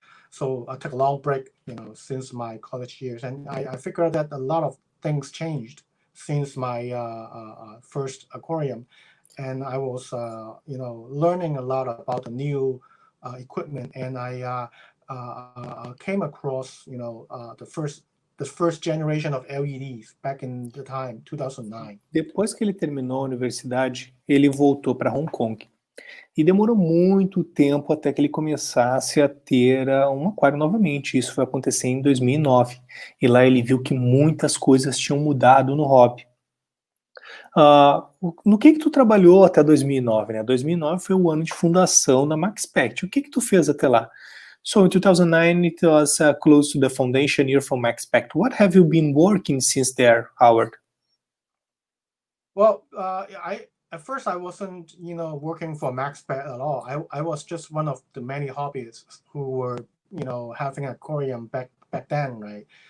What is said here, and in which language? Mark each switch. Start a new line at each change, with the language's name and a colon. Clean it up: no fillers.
English: So I took a long break, since my college years, and I figured that a lot of things changed since my first aquarium, and I was learning a lot about the new equipment, and I came across the first generation of LEDs back in the time 2009.
Portuguese: Depois que ele terminou a universidade, ele voltou para Hong Kong. E demorou muito tempo até que ele começasse a ter um aquário novamente. Isso foi acontecer em 2009. E lá ele viu que muitas coisas tinham mudado no hobby. No que tu trabalhou até 2009, né? 2009 foi o ano de fundação da Maxspect. O que tu fez até lá?
English: So in 2009 it was close to the foundation year for Maxspect. What have you been working since there, Howard? Well, at first I wasn't, working for Maxspect at all. I was just one of the many hobbyists who were, having an aquarium back then, right?